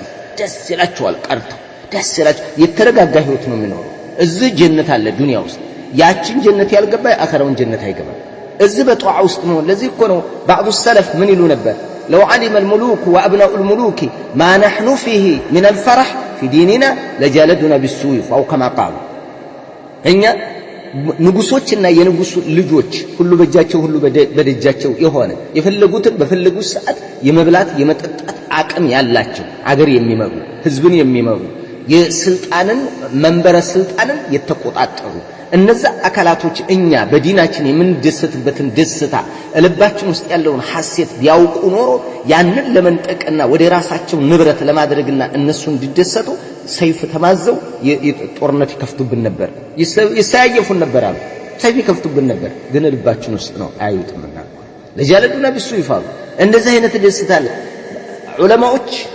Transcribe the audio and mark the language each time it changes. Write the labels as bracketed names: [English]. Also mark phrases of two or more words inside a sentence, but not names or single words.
[Amharic] ደስ ይላቸዋል ቀርተው ደስ ይላቸው የተረጋጋ ህይወት ነው የሚኖሩ እዚህ ጀነት አለ ዱንያ ውስጥ ያችን ጀነት ያልገባ አኸራውን ጀነት አይገባም እዚህ በጧዓ ውስጥ ነው ለዚህ እኮ ነው [Arabic] بعض السلف [Amharic] ምን ይሉ ነበር [Arabic] لو علم الملوك وابناء الملوك ما نحن فيه من الفرح في ديننا لجالدنا بالسيوف او كما قالوا [Amharic] እኛ ንጉሶችና የንጉስ ልጆች ሁሉ በእጃቸው ሁሉ በደጃቸው የሆነ የፈለጉትን በፈለጉት ሰዓት የመብላት የመጠጣት አቅም ያላቸው አገር የሚመሩ ህዝብን የሚመሩ የስልጣንን መንበረ ስልጣንን የተቆጣጠሩ እነዛ አካላቶች እኛ በዲናችን የምንደሰትበትን ደስታ ልባችን ውስጥ ያለውን ሐሴት ቢያውቁ ኖሮ ያንን ለመንጠቅና ወደ ራሳቸው ንብረት ለማድረግና እነሱ እንዲደሰቱ ሰይፍ ተማዘው ጦርነት ይከፍቱብን ነበር ይሳያየፉን ነበር አሉ ሰይፍ ይከፍቱብን ነበር ግን ልባችን ውስጥ ነው አያዩትምና [Arabic] لجالدونا بالسيوف [Amharic] እንደዚህ አይነት ደስታ አለ ዑለማዎች